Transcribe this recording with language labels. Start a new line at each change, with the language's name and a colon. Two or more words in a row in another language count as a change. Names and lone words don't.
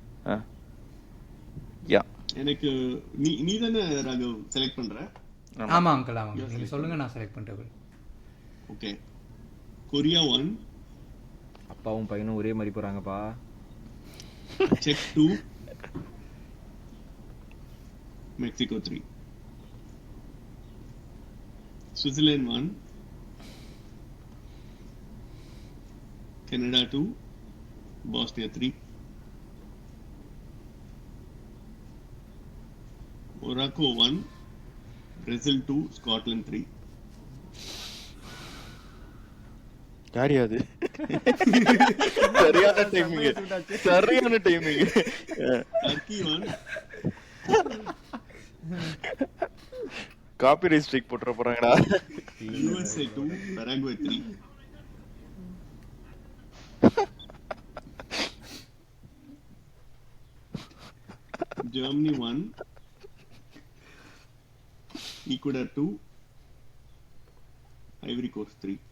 Tamil: யா, எனக்கு நீ தானே ராகவ் செலக்ட் பண்ற? ஆமா அங்கிள், ஆமா. நீங்க சொல்லுங்க, நான் செலக்ட் பண்றேன். ஓகே. கொரியா 1. அப்பாவும் பையனும் ஒரே மாதிரி போறாங்கப்பா. செக் 2. Mexico 3. Switzerland 1. Canada 2. Bosnia 3. Morocco 1. Brazil 2. Scotland 3. யாரியா அது? சரியான டைமிங். Turkey 1.
English: copyright strike
Tamil: போட்டுற போறாங்கடா. USA 2. Paraguay 3. Germany 1. Ecuador 2, Ivory Coast 3.